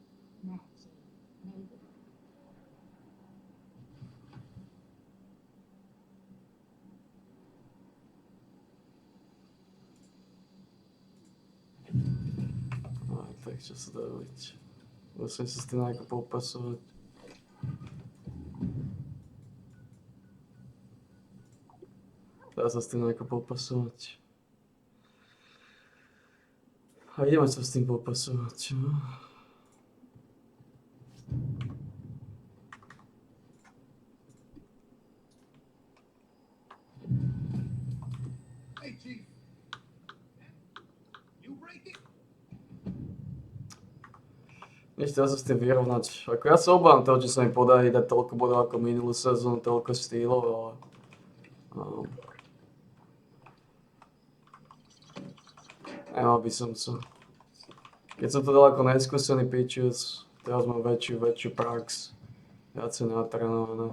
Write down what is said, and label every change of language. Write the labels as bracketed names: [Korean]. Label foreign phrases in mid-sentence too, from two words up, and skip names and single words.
[Slovak] Tak čo sa dá robiť? Musím sa s tým nejako popasovať. Dá sa s tým nejako popasovať. A ideme sa s tým popasovať. No? [English] Hey, Chief. You break it? [Slovak] Ešte dá sa s tým vyrovnať. Ako ja sa obávam toho, že sa mi podarí dať toľko bodov ako minulú sezónu, toľko štýlov, ale... Nemal by som sa. Keď som to dal ako neskúsený Patriots, teraz mám väčšiu prax, viacej natrénované.